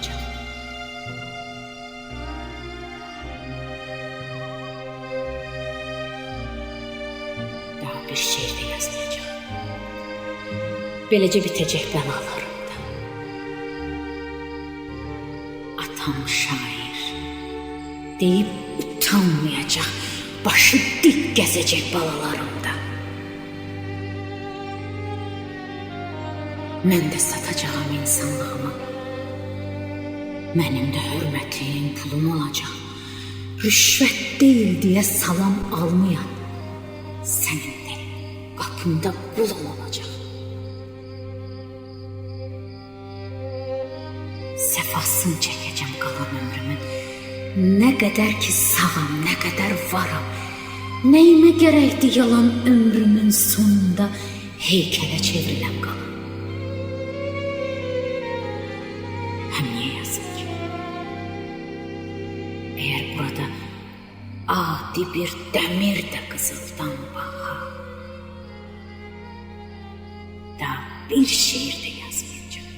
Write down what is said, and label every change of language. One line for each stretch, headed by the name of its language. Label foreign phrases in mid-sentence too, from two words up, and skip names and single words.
Turkish: Daha bir şiir de yazmayacağım. Böylece bitecek belalarımda. Atam şair deyip utanmayacak, başı dik gezecek balalarımda.
Azerbaijani: Mən də satacağım insanlığımı. Mənim də hörmətim, pulum olacaq. Rüşvət deyil deyə salam almayan, sənin də qapında qulun olacaq. Səfasını çəkəcəm qalan ömrümün. Nə qədər ki sağam, nə qədər varam. Nəyimə gərəkdi yalan ömrümün sonunda heykələ çevriləm qalan.
Turkish: Hem niye yazık ki? Eğer burada adi bir demir de kızıldan baha, daha bir şiir de yazmayacağım.